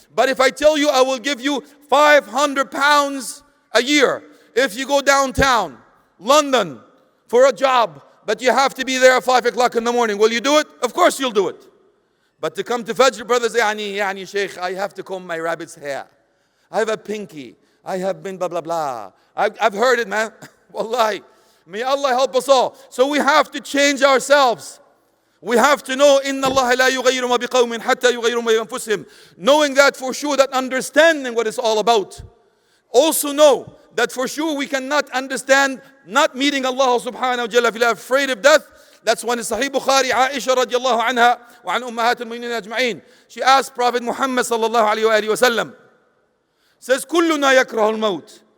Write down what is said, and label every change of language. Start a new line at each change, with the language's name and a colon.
English: But if I tell you I will give you 500 pounds a year, if you go downtown, London, for a job, but you have to be there at 5 o'clock in the morning, will you do it? Of course you'll do it. But to come to Fajr, brothers, yani Sheikh, I have to comb my rabbit's hair. I have a pinky. I have been blah, blah, blah. I've heard it, man. Wallahi. May Allah help us all. So we have to change ourselves. We have to know,
Arabic: إِنَّ اللَّهَ لَا يُغَيِّرُ مَا بِقَوْمٍ حَتَّى يُغَيِّرُ مَا بِأَنفُسِهِمْ.
English: Knowing that for sure, that understanding what it's all about. Also know that for sure we cannot understand not meeting Allah subhanahu wa ta'ala, afraid of death. That's when in Sahih Bukhari, Aisha radiallahu anha wa an ummahat al-mu'minin ajma'in. She asked Prophet Muhammad sallallahu alayhi wa sallam, says,
Arabic: كُلُّنَا يَكْرَهُ الْمَوْتِ.